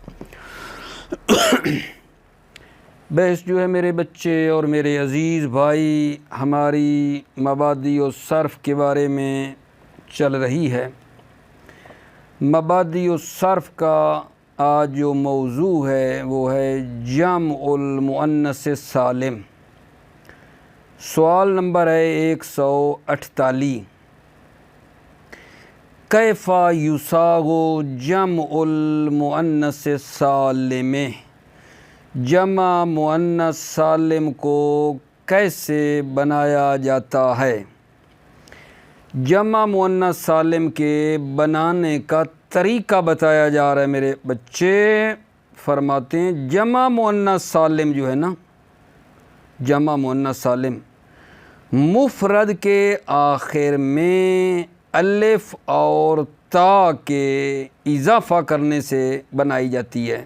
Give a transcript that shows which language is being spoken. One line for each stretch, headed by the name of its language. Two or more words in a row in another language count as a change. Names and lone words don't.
Urdu: بحث جو ہے میرے بچے اور میرے عزیز بھائی ہماری مبادی و صرف کے بارے میں چل رہی ہے۔ مبادی و صرف کا آج جو موضوع ہے وہ ہے
Arabic: جمع المؤنث سالم۔
Urdu: سوال نمبر ہے 148،
Arabic: کیف یصاغ جمع المؤنث سالم،
Urdu: جمع مؤنث سالم کو کیسے بنایا جاتا ہے؟ جمع مؤنث سالم کے بنانے کا طریقہ بتایا جا رہا ہے میرے بچے۔ فرماتے ہیں جمع مؤنث سالم جو ہے نا، جمع مؤنث سالم مفرد کے آخر میں الف اور تا کے اضافہ کرنے سے بنائی جاتی ہے۔